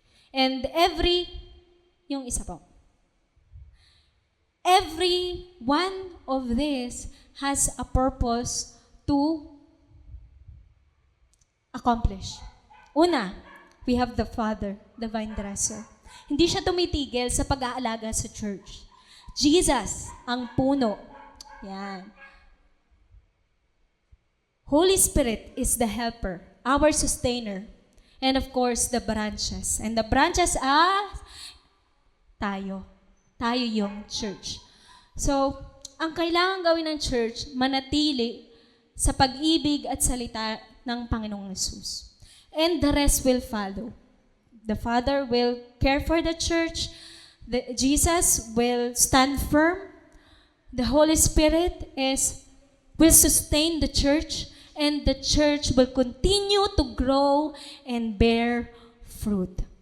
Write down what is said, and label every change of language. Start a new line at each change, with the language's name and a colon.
English: And
Filipino: yung isa po,
English: every one of this has a purpose to accomplish. Una, we have the Father, the vine dresser.
Filipino: Hindi siya tumitigil sa pag-aalaga sa church. Jesus, ang puno. Yan.
English: Holy Spirit is the helper, our sustainer. And of course, the branches. And the branches are
Filipino: tayo. Tayo yung church. So, ang kailangan gawin ng church, manatili sa pag-ibig at salita ng Panginoong Yesus.
English: And the rest will follow. The Father will care for the church. Jesus will stand firm. The Holy Spirit will sustain the church. And the church will continue to grow and bear fruit.